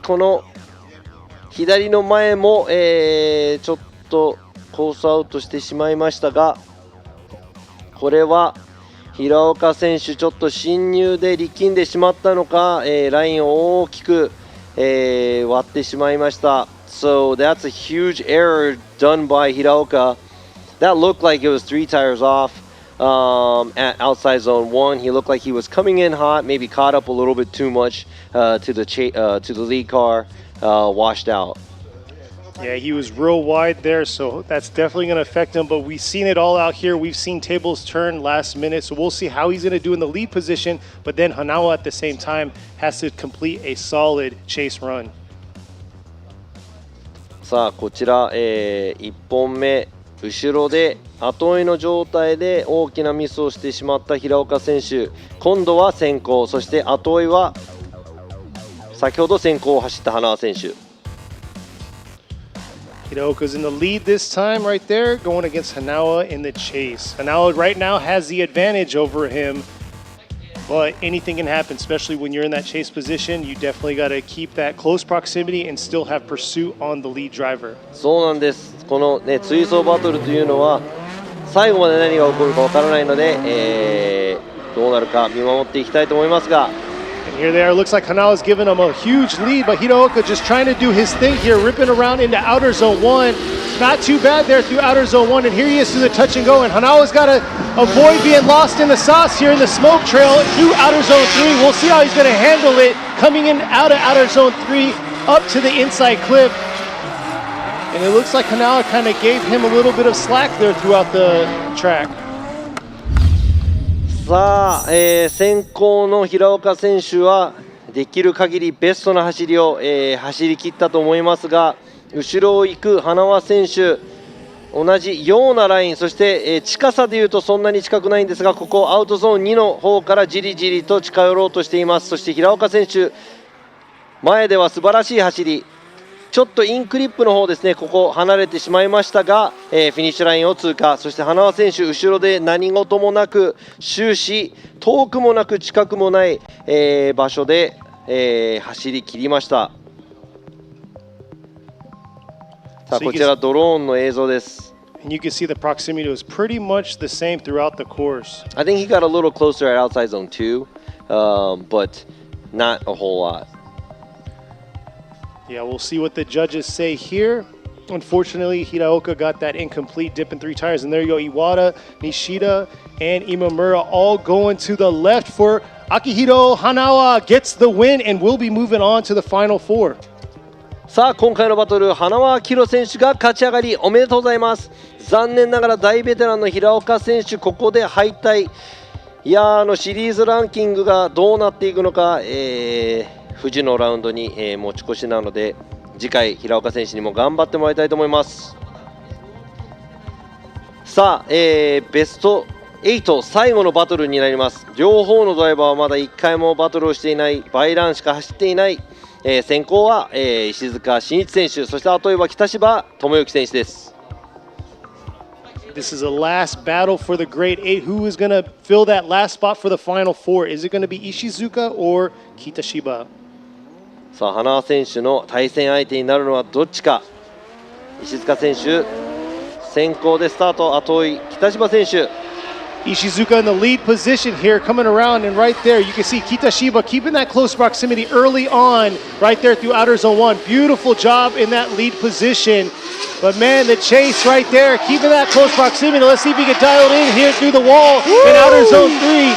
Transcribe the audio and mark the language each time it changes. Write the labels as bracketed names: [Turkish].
[Japanese] この左の前も、ちょっとコースアウトしてしまいましたが、これは平岡選手ちょっと進入で力んでしまったのか、ラインを大きく割ってしまいました。 [English] So that's a huge error done by Hiraoka. That looked like it was 3 tires off at outside zone 1. He looked like he was coming in hot, maybe caught up a little bit too much to the lead car, washed out. Yeah, he was real wide there, so that's definitely going to affect him. But we've seen it all out here. We've seen tables turn last minute, so we'll see how he's going to do in the lead position. But then Hanawa at the same time has to complete a solid chase run. [Japanese] さあこちら、1本目後ろで後追いの状態で大きなミスをしてしまった平岡選手、今度は先行、そして後追いは先ほど先行を走った花輪選手。 [English] Hiraoka's in the lead this time right there, going against Hanawa in the chase. Hanawa right now has the advantage over him, but anything can happen, especially when you're in that chase position. You definitely got to keep that close proximity and still have pursuit on the lead driver. [Japanese] そうなんです。このね追走バトルというのは最後まで何が起こるかわからないので、どうなるか見守っていきたいと思いますが。 [English] And here they are. Looks like Hanawa's giving them a huge lead, but Hiraoka just trying to do his thing here, ripping around into outer zone 1. Not too bad there through outer zone 1, and here he is through the touch and go. And Hanawa's got to avoid being lost in the sauce here in the smoke trail through outer zone 3. We'll see how he's going to handle it coming in out of outer zone 3 up to the inside clip. And it looks like Hanawa kind of gave him a little bit of slack there throughout the track. [Japanese] さあ、先行の平岡選手はできる限りベストな走りを、走り切ったと思いますが、後ろを行く花輪選手同じようなライン、そして、近さでいうとそんなに近くないんですが、ここアウトゾーン2の方からじりじりと近寄ろうとしています。そして平岡選手前では素晴らしい走り、ちょっとインクリップの方ですね、ここ離れてしまいましたが、フィニッシュラインを通過。そして花輪選手後ろで何事もなく終始遠くもなく近くもない、場所で、走り切りました。さあこちらドローンの映像です。 [English] And you can see the proximity was pretty much the same throughout the course. I think he got a little closer at outside zone 2, but not a whole lot. Yeah, we'll see what the judges say here. Unfortunately, Hiraoka got that incomplete dip in 3 tires. And there you go, Iwata, Nishida, and Imamura all going to the left for Akihiro Hanawa gets the win and will be moving on to the final 4. [Japanese] さあ今回のバトル、花輪明宏選手が勝ち上がりおめでとうございます。残念ながら大ベテランの平岡選手ここで敗退。いやシリーズランキングがどうなっていくのか、富士のラウンドに、持ち越しなので次回平岡選手にも頑張ってもらいたいと思います。さあ、ベスト8最後のバトルになります。両方のドライバーはまだ1回もバトルをしていない、バイランしか走っていない。先行は、石塚真一選手、そしてあとは北芝智之選手です。 [English] This is a last battle for the Great 8. Who is going to fill that last spot for the final 4? Is it going to be Ishizuka or Kitashiba? [Japanese] さあ花輪選手の対戦相手になるのはどっちか。石塚選手先行でスタート、あと追い北芝選手。 [English] Ishizuka in the lead position here, coming around, and right there you can see Kitashiba keeping that close proximity early on, right there through outer zone 1. Beautiful job in that lead position. But man, the chase right there, keeping that close proximity. Let's see if he can dial it in here through the wall in outer zone 3.